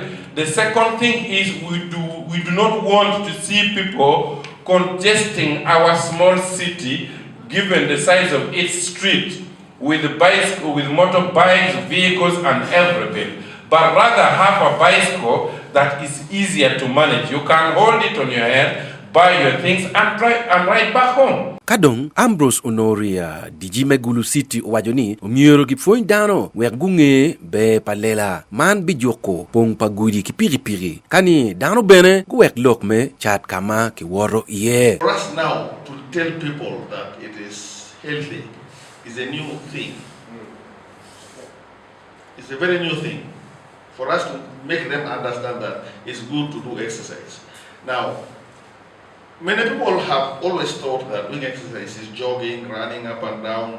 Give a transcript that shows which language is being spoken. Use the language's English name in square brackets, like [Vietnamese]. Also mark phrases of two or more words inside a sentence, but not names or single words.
[English] The second thing is we do not want to see people congesting our small city, given the size of its street, with bicycle, with motorbikes, vehicles, and everything. But rather have a bicycle that is easier to manage. You can hold it on your head, buy your things and ride back home. [Acoli] Kadong Ambrose Honoria dijime gulu city wajoni umiero gipfoin dano wergunge be palela man bijoko pong pagudi ki piri kani dano bene guwek lokme chat kama ki woro iye. [English] For us now to tell people that it is healthy is a new thing. It's a very new thing for us to make them understand that it's good to do exercise. Now, many people have always thought that doing exercise is jogging, running up and down.